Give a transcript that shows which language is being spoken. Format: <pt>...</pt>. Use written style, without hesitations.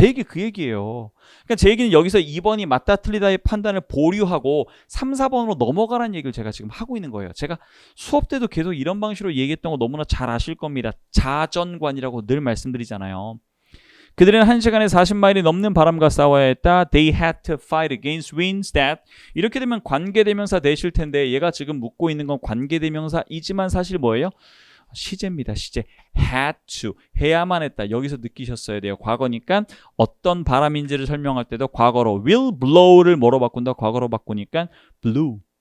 <ko>제 얘기 그 얘기예요. 그러니까 제 얘기는 여기서 2번이 맞다 틀리다의 판단을 보류하고 3, 4번으로 넘어가라는 얘기를 제가 지금 하고 있는 거예요. 제가 수업 때도 계속 이런 방식으로 얘기했던 거 너무나 잘 아실 겁니다. 자전관이라고 늘 말씀드리잖아요. 그들은 1시간에 40마일이 넘는 바람과 싸워야 했다.</ko> <en>They had to fight against winds that.</en> <ko>이렇게 되면 관계대명사 되실 텐데 얘가 지금 묻고 있는 건 관계대명사이지만 사실 뭐예요? 시제입니다. 시제. had to. 해야만 했다. 여기서 느끼셨어야 돼요. 과거니까 어떤 바람인지를 설명할 때도 과거로 will blow 를 뭐로 바꾼다? 과거로 바꾸니까 blew.</ko>